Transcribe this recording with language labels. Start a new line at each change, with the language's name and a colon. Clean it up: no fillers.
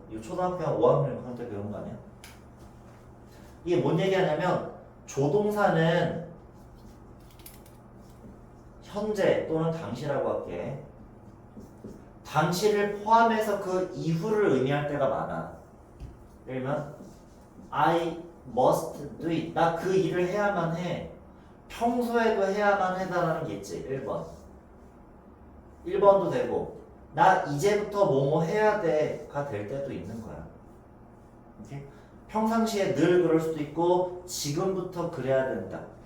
Korean: 이거 초등학교 한 5학년 그럴 때 배운 거 아니야? 이게 뭔 얘기하냐면 조동사는 현재 또는 당시라고 할게. 당시를 포함해서 그 이후를 의미할 때가 많아.
English: 예를 들면 I must do it.
Korean: 나 그 일을 해야만 해. 평소에도 해야만 해다라는 게 있지. 1번도 되고 나 이제부터 뭐뭐 해야 돼가 될 때도 있는 거야. 오케이? 평상시에 늘 그럴 수도 있고 지금부터 그래야 된다.